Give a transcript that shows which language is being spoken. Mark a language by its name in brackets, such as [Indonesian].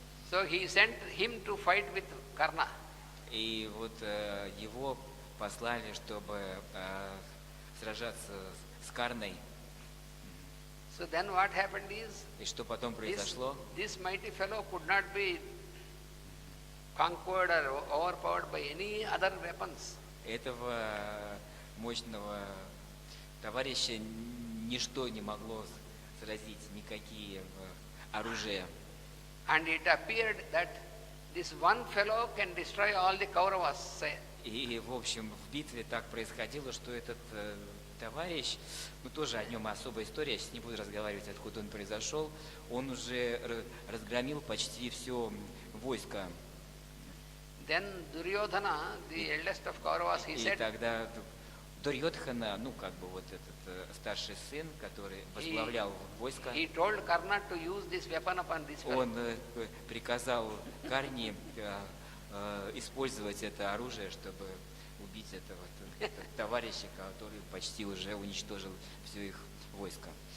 [English] So he sent him to fight with Karna. [Russian] И вот его послали, чтобы сражаться с Карной. [English] So then what happened is, [Russian] И что потом произошло? [English] this mighty fellow could not be conquered or overpowered by any other weapons. [Russian] Этого мощного товарища ничто не могло сразить, никакие оружия. [English] And it appeared that this one fellow can destroy all the Kauravas. [Russian] И, в общем, в битве так происходило, что этот товарищ, ну тоже о нем особая история, я сейчас не буду разговаривать, откуда он произошел, он уже разгромил почти все войско. [English] Then Duryodhana, the eldest of Kauravas, he [Russian] И [English] said, [Russian] тогда Дурьодхана, ну как бы вот этот старший сын, который возглавлял войско, [English] he told Karna to use this weapon upon this fellow. [Russian] он приказал Карне использовать это оружие, чтобы убить этого товарища, который почти уже уничтожил все их войско.